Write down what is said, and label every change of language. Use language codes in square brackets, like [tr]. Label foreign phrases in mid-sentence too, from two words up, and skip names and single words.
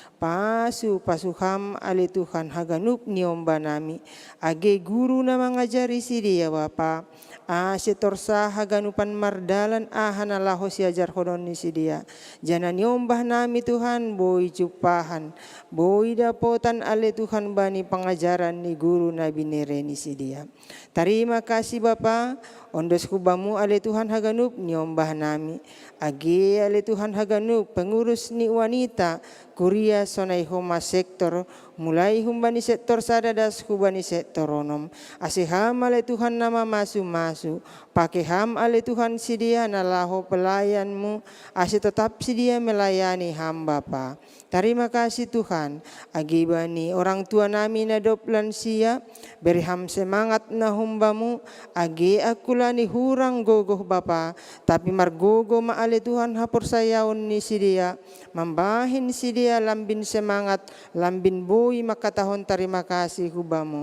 [bts] Pasuham ale Tuhan haganup niomba nami. Age guru na mangajari si dia Bapa. Setorsa haganupan mardalan hanalaho si ajar hodon ni si dia. Jana niombah nami Tuhan boy cupahan. Boy dapotan ale Tuhan bani pengajaran ni guru nabi nereni si dia. [id] Terima kasih Bapa. [bts] Ondos kubamu ale Tuhan haganup niombah nami. Age ale Tuhan haganup pengurus ni wanita. Kuria sonai homa sektor mulai humbani sektor sadadas hubani sektor onom. Asiham ale Tuhan nama masu pakeham ale Tuhan si dia nalaho pelayanmu. Asi tetap si dia melayani hamba Bapa. [id] Terima kasih Tuhan. [bts] Agibani orang tua nami na doplan sia berham semangat na humbamu. Agi akulani hurang gogoh Bapa. Tapi margogo ma ale Tuhan hapur sayaon ni si dia. Mambahin si dia lambin semangat, lambin boy makatahon [id] terima kasih [bts] hubamu.